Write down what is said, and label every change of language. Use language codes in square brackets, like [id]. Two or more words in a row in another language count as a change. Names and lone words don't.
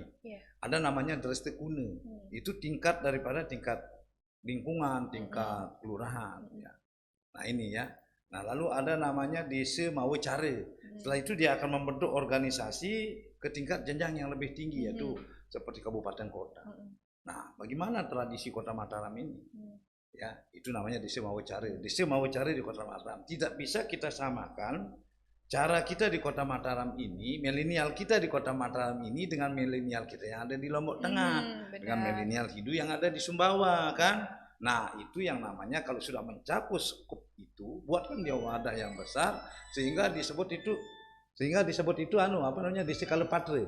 [id] Ada namanya dreste kune. Itu tingkat daripada tingkat lingkungan, tingkat kelurahan. Ya. Nah ini ya. Nah lalu ada namanya desa mawe care. Setelah itu dia akan membentuk organisasi ke tingkat jenjang yang lebih tinggi, yaitu seperti kabupaten kota. Nah bagaimana tradisi Kota Mataram ini? Ya, itu namanya desa mawe care. Desa mawe care di Kota Mataram. Tidak bisa kita samakan cara kita di Kota Mataram ini, milenial kita di Kota Mataram ini dengan milenial kita yang ada di Lombok Tengah, dengan milenial Hidu yang ada di Sumbawa kan. Nah itu yang namanya kalau sudah mencakup skup itu, buatkan dia wadah yang besar sehingga disebut itu apa namanya, desa Kalepatre.